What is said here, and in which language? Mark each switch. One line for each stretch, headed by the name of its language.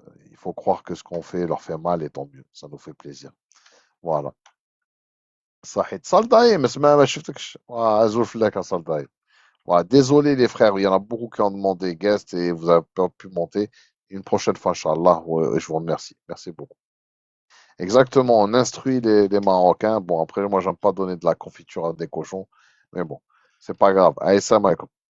French: Il faut croire que ce qu'on fait leur fait mal, et tant mieux. Ça nous fait plaisir. Voilà.
Arabic: صحيح اتصال دايم بس ما شفتكش عزول فلاك اتصال دايم.
French: Voilà, désolé les frères, il y en a beaucoup qui ont demandé guest et vous avez pas pu monter. Une prochaine fois, Inch'Allah, ouais, je vous remercie. Merci beaucoup. Exactement, on instruit les Marocains. Bon, après, moi, j'aime pas donner de la confiture à des cochons, mais bon, c'est pas grave. Allez, salam alaikum.